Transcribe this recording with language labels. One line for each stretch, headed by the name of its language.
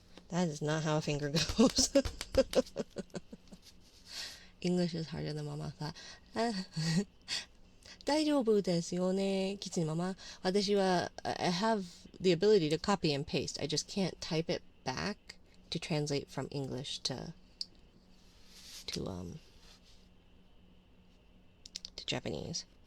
English: that is not how a finger goes. English is harder than Mama thought.
Japanese: 大丈夫ですよね、キツネママ。私は
English: I have the ability to copy and paste. I just can't type it back to translate from English to Japanese.